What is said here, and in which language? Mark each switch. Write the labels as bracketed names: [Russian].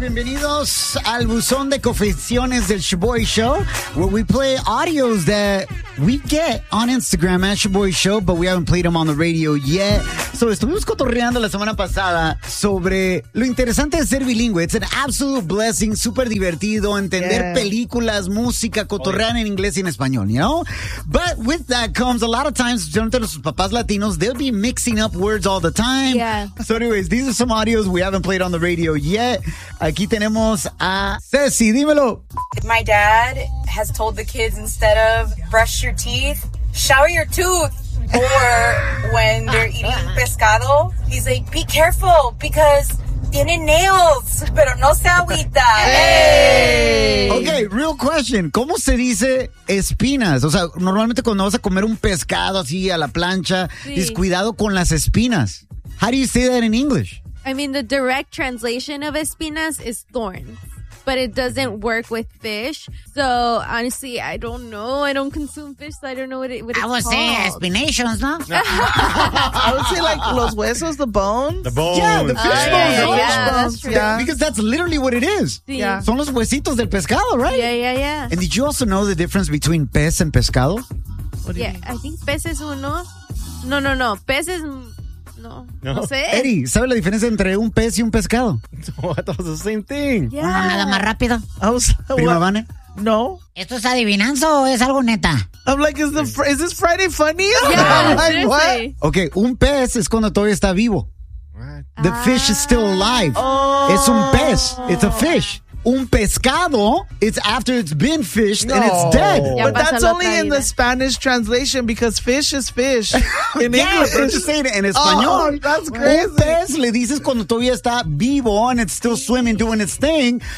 [Spanish] Bienvenidos al buzón de confesiones del Shaboy Show, [English] where we play audios that we get on Instagram at Shaboy Show, but we haven't played them on the radio yet. So estuvimos cotorreando la semana pasada sobre lo interesante de ser bilingüe. It's an absolute blessing, [Spanish] super divertido, entender películas, música, cotorrear en inglés y en español, [English] you know? But with that comes a lot of times, [Spanish] generalmente los papás latinos, [English] they'll be mixing up words all the time. Yeah. So anyways, these are some audios we haven't played on the radio yet. [Spanish] Aquí tenemos a Ceci, dímelo. [English] My dad has told the kids, instead of brush your teeth, shower your tooth. Or when they're eating pescado, he's like, be careful because [Spanish] tienen [English] nails, [Spanish] pero no se agüita. [English] Hey! Okay, real question. [Spanish] ¿Cómo se dice espinas? O sea, normalmente cuando vas a comer un pescado así a la plancha, sí, es cuidado con las espinas. [English] How do you say that in English? I mean, the direct translation of espinas is thorns, but it doesn't work with fish. So honestly, I don't know. I don't consume fish, so I don't know what it would I would say espinations, no? I would say like [Spanish] los huesos, [English] the bones. The bones. Yeah, the fish bones. Yeah, yeah, that's true. Yeah. Because that's literally what it is. Sí. Yeah. [Spanish] Son los huesitos del pescado, right? [English] Yeah, yeah, yeah. And did you also know the difference between pez and pescado? What do you mean? I think [Spanish] pez es uno. No, no, no. Pez es... No. No sé. Eddie, ¿sabe la diferencia entre un pez y un pescado? [English] What? It's the same thing. [Spanish] Yeah. Uno nada más rápido. Prima Vane. No. ¿Esto es adivinanza o es algo neta? [English] I'm like, is this Friday funny? Yeah, I'm like, what? [Spanish] Okay, un pez es cuando todavía está vivo. [English] What? The fish is still alive. Oh. [Spanish] Es un pez. [English] It's a fish. [Spanish] Un pescado, [English] it's after it's been fished and it's dead. Ya but that's only in the Spanish translation because fish is fish. In yes, I'm just saying it in español. Oh, that's crazy. [Spanish] Un pez le dices cuando todavía está vivo [English] and it's still swimming, doing its thing.